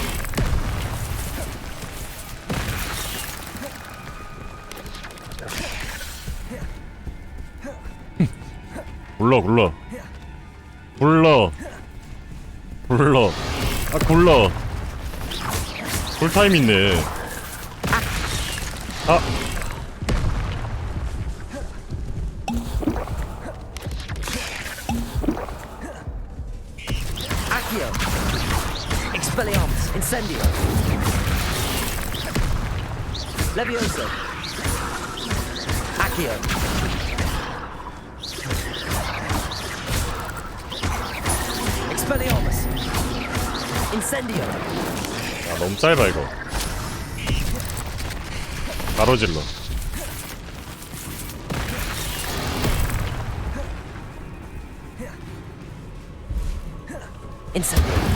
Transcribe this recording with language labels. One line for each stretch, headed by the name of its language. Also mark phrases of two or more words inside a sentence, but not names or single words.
Korean: 굴러. 아 굴러. 쿨타임 있네. 아.
English: Accio! Expelliarmus! Incendio! Levioso! Accio! Expelliarmus! Incendio!
Korean: 아 너무 짧아 이거. 가로질러.
English: Incendio!